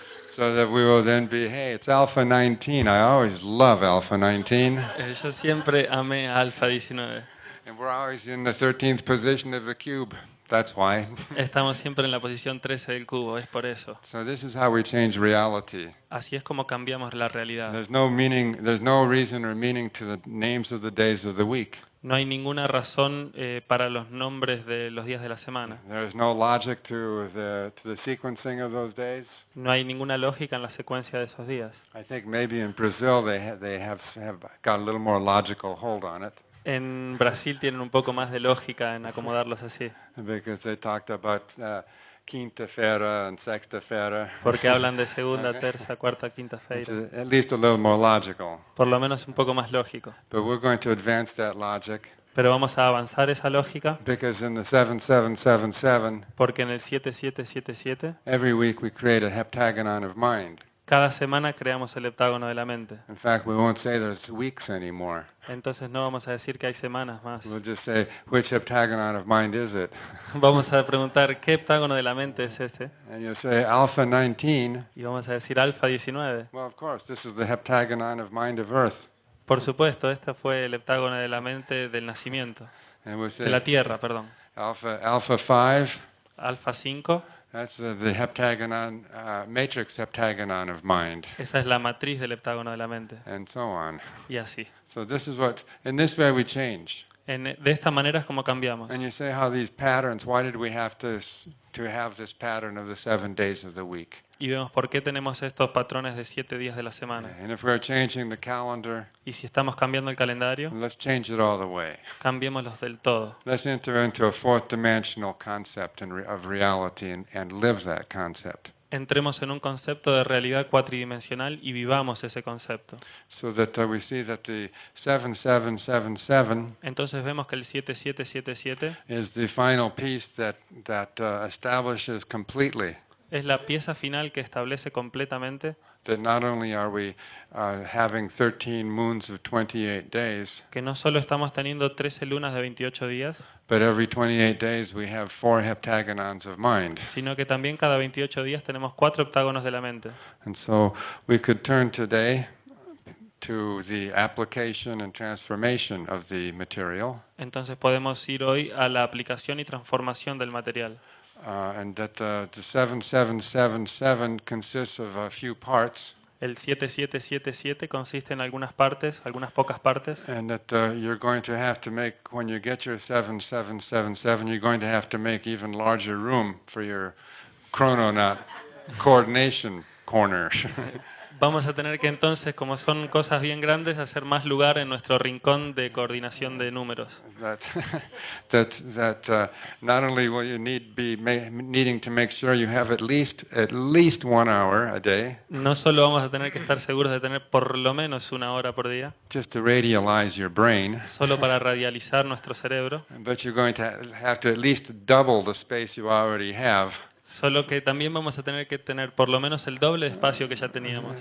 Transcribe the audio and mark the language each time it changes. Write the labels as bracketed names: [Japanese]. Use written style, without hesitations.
[English] So that we will then be, hey, it's Alpha 19. I always love Alpha 19. [Spanish] Yo siempre amé a Alfa 19. [English] And we're always in the 13th position of the cube. That's why. [Spanish] Estamos siempre en la posición 13 del cubo, es por eso. [English] So this is how we change reality. [Spanish] Así es como cambiamos la realidad. [English] There's no meaning, there's no reason or meaning to the names of the days of the week. [Spanish] No hay ninguna razón para los nombres de los días de la semana. [English] There is no logic to the sequencing of those days. [Spanish] No hay ninguna lógica en la secuencia de esos días. [English] I think maybe in Brazil they have got a little more logical hold on it, [Spanish] En Brasil tienen un poco más de lógica en acomodarlos así, [English] because they talked about [Portuguese] quinta-feira [English] and [Portuguese] sexta-feira. [Spanish] porque hablan de segunda, tercera, cuarta, quinta [English] It's [Portuguese] feira. [English] at least a little more logical. [Spanish] Por lo menos un poco más lógico. [English] But we're going to advance that logic, [Spanish] Pero vamos a avanzar esa lógica [English] because in the 7777, [Spanish] porque en el 7777 [English] every week we create a heptagonon of mind. [Spanish] cada semana creamos el heptágono de la mente. [English] In fact, we won't say there's weeks anymore. [Spanish] Entonces no vamos a decir que hay semanas más. [English] We'll just say, which heptagonon of mind is it? [Spanish] Vamos a preguntar qué heptágono de la mente es este. [English] And you'll say, Alpha 19. [Spanish] Y vamos a decir alfa 19. [English] Well, of course, this is the heptagonon of mind of Earth. [Spanish] Por supuesto, este fue el heptágono de la mente del nacimiento. [English] And we'll [Spanish] De la [English] say, [Spanish] Tierra, perdón. [English] Alpha 5. [Spanish] Alfa 5, [English] That's the heptagonon, matrix heptagonon of mind, [Spanish] esa es la matriz del heptágono de la mente. [English] and so on. [Spanish] Y así. [English] So this is what, in this way we change. [Spanish] De esta manera es como cambiamos. [English] And you say how these patterns, why did we have to have this pattern of the 7 days of the week? [Spanish] Y vemos por qué tenemos estos patrones de 7 días de la semana. [English] And if we're changing the calendar, [Spanish] Y si estamos cambiando el calendario, [English] let's change it all the way. [Spanish] cambiémoslos del todo. [English] Let's enter into a fourth dimensional concept of reality and live that concept. [Spanish] Entremos en un concepto de realidad cuatridimensional y vivamos ese concepto. [English] So that we see that the 7777 [Spanish] Entonces vemos que el 7777 [English] is the final piece that establishes completely [Spanish] es la pieza final que establece completamente [English] that not only are we having 13 moons of 28 days, [Spanish] que no solo estamos teniendo 13 lunas de 28 días, [English] but every 28 days we have 4 heptagonons of mind. [Spanish] sino que también cada 28 días tenemos 4 heptágonos de la mente. [English] And so we could turn today to the application and transformation of the material, [Spanish] Entonces podemos ir hoy a la aplicación y transformación del material. [English] and that the 7777 consists of a few parts, [Spanish] El 7777 consiste en algunas partes, algunas pocas partes, [English] and that you're going to have to make, when you get your 7777, you're going to have to make even larger room for your chrononaut coordination corner. [Spanish] Vamos a tener que entonces, como son cosas bien grandes, hacer más lugar en nuestro rincón de coordinación de números. [English] that not only will you needing to make sure you have at least 1 hour a day, [Spanish] No solo vamos a tener que estar seguros de tener por lo menos 1 hora por día, [English] just to radialize your brain, [Spanish] solo para radializar nuestro cerebro, [English] but you're going to have to at least double the space you already have, [Spanish] solo que también vamos a tener que tener por lo menos el doble de espacio que ya teníamos.